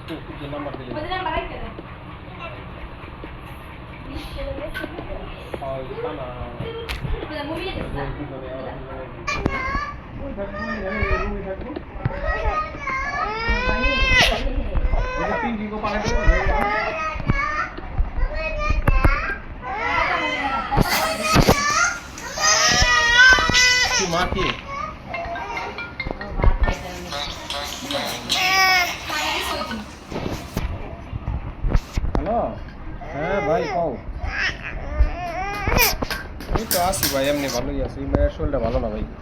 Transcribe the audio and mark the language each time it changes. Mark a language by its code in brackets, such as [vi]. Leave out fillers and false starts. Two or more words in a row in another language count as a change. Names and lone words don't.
[id] Tuh, itu nomor dia. Berapa nomor aja? Oh, itu mana? Udah mau lihat. [bn] মা কি হ্যালো হ্যাঁ ভাই পাও এই তো আসি ভাই এমনি ভালোই আছি মায়ের শরীরটা ভালো না ভাই